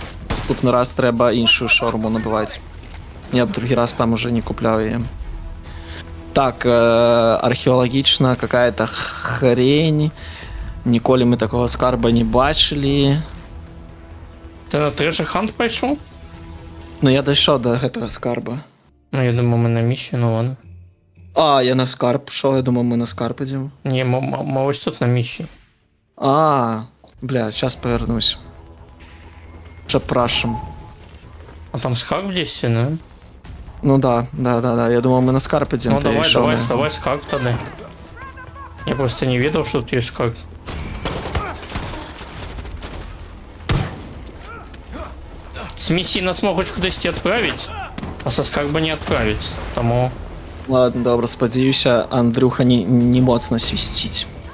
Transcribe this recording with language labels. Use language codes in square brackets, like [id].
[uk] Наступний раз треба іншу шорму набивати. Я б другий раз там уже не купляв її. Так, археологічна какая-то хрень. Ніколи ми такого скарба не бачили. [ru] Ты на Treasure Hunt пошел? [uk] Ну я дійшов до гэтага скарба. [ru] Ну, я думаю, мы на миссии, ну ладно. [uk] Я на скарб пішов, я думав, ми на скарб ідемо. [ru] Не, мы ось тут на миссии. Бля, сейчас повернусь. Прашем. А там скарб здесь, да? Ну да, я думал, мы на скарб идем. Ну давай скарб тогда. Я просто не видел, что тут есть скарб. С миссии нас могут кудись отправить, а со скарба не отправить. Тому... [uk] Ладно, добре, сподіваюся, Андрюха не моцно свистить.